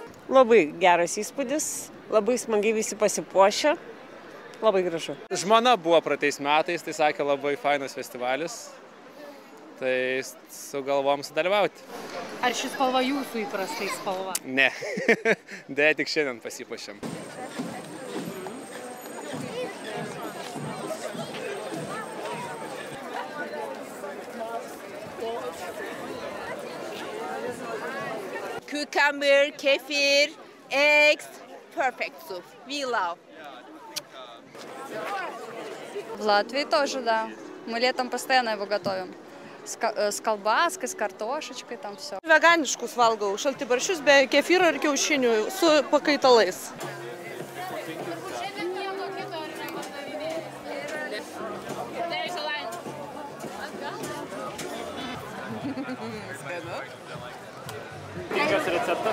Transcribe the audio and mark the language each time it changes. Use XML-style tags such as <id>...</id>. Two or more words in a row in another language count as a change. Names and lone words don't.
<lt>Labai geras įspūdis, labai smagiai visi pasipuošę, labai gražu. Žmona buvo praeitais metais, tai sakė labai fainas festivalis, tai sugalvom sudalyvauti. Ar ši spalva jūsų įprastai spalva? Ne, deja tik šiandien pasipuošėm.</lt> <en>Cucumber, kefir, eggs, perfect soup. We love.</en> <ru>В Латвии тоже, да. Мы летом постоянно его готовим. С колбаской, с картошечкой, там все.</ru> <lt>Veganiškus valgau, šaltibarščius be kefyro ir kiaušinių su pakaitalais. Kokios receptas?</lt>